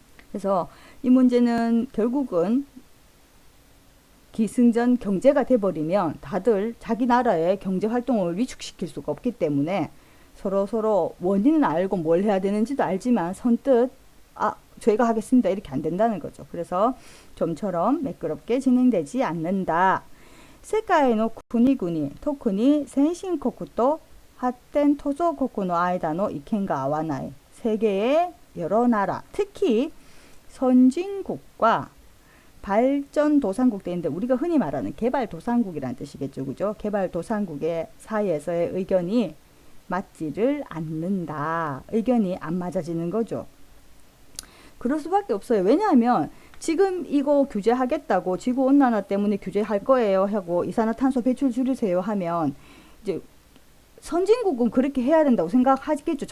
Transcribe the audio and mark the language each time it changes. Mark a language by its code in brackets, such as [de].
[ko] 그래서 이 문제는 결국은 기승전 경제가 돼버리면 다들 자기 나라의 경제 활동을 위축시킬 수가 없기 때문에 서로 원인은 알고 뭘 해야 되는지도 알지만 선뜻 저희가 하겠습니다. 이렇게 안 된다는 거죠. 그래서 좀처럼 매끄럽게 진행되지 않는다. [ja] 世界の国々、特に先進国と発展途上国の間の意見が合わない [ko] 세계의 여러 나라, 특히 선진국과 발전도상국 때인데 우리가 흔히 말하는 개발도상국이라는 뜻이겠죠. 그죠? 개발도상국의 사이에서의 의견이 맞지를 않는다. 의견이 안 맞아지는 거죠. 그럴 수밖에 없어요. 왜냐하면 지금 이거 규제하겠다고 지구온난화 때문에 규제할 거예요 하고 이산화탄소 배출 줄이세요 하면 이제 선진국은 그렇게 해야 된다고 생각하겠죠.